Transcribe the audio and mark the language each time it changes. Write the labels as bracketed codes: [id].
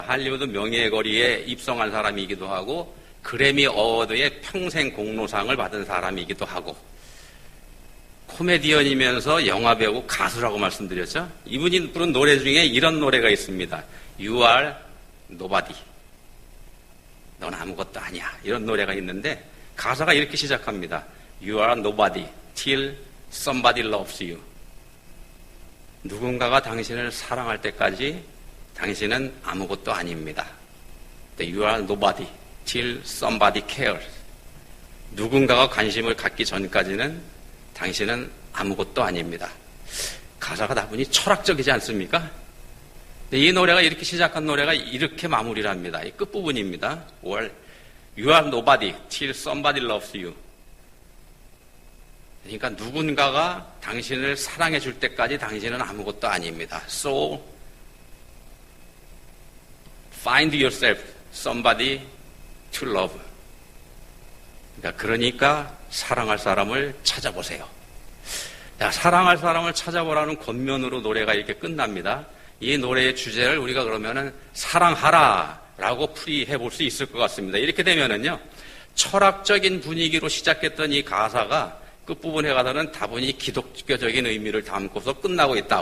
[ko] 할리우드 명예의 거리에 입성한 사람이기도 하고 그래미 어워드의 평생 공로상을 받은 사람이기도 하고 코미디언이면서 영화배우 가수라고 말씀드렸죠. 이분이 부른 노래 중에 이런 노래가 있습니다. [en] You are nobody. [ko] 넌 아무것도 아니야. 이런 노래가 있는데 가사가 이렇게 시작합니다. [en] You are nobody till somebody loves you. [ko] 누군가가 당신을 사랑할 때까지 당신은 아무것도 아닙니다. [en] You are nobody till somebody cares. [ko] 누군가가 관심을 갖기 전까지는 당신은 아무것도 아닙니다. 가사가 다분히 철학적이지 않습니까? 이 노래가 이렇게 시작한 노래가 이렇게 마무리를 합니다. 이 끝부분입니다. [en] You are nobody till somebody loves you. [ko] 그러니까 누군가가 당신을 사랑해 줄 때까지 당신은 아무것도 아닙니다. [en] So find yourself somebody to love. [ko] 그러니까 사랑할 사람을 찾아보세요. 사랑할 사람을 찾아보라는 권면으로 노래가 이렇게 끝납니다. 이 노래의 주제를 우리가 그러면은 사랑하라 라고 풀이해 볼 수 있을 것 같습니다. 이렇게 되면은요, 철학적인 분위기로 시작했던 이 가사가 끝부분에 가서는 다분히 기독교적인 의미를 담고서 끝나고 있다.